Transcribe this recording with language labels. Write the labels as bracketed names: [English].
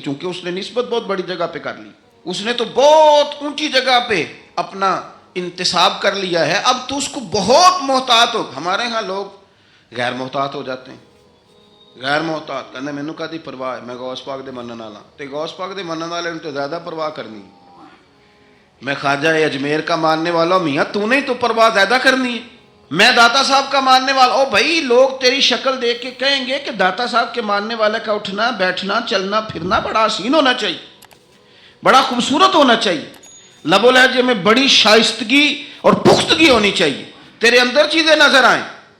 [Urdu] چونکہ اس نے نسبت بہت بڑی جگہ پہ کر لی، اس نے تو بہت اونچی جگہ پہ اپنا انتصاب کر لیا ہے. اب تو اس کو بہت محتاط ہو. ہمارے ہاں لوگ غیر محتاط ہو جاتے ہیں، غیر محتاط کہنے [Punjabi] مینوں کادی پرواہ ہے، میں غوث پاک دے منن والا. تے غوث پاک دے منن والے نے تو زیادہ پرواہ کرنی. [Urdu] میں خواجہ اجمیر کا ماننے والا ہوں، میاں تو نے تو پرواہ زیادہ کرنی ہے. میں داتا صاحب کا ماننے والا. او بھائی لوگ تیری شکل دیکھ کے کہیں گے کہ داتا صاحب کے ماننے والے کا اٹھنا بیٹھنا چلنا پھرنا بڑا حسین ہونا چاہیے، بڑا خوبصورت ہونا چاہیے، لب و لہجے میں بڑی شائستگی اور پختگی ہونی چاہیے، تیرے اندر چیزیں نظر آئیں.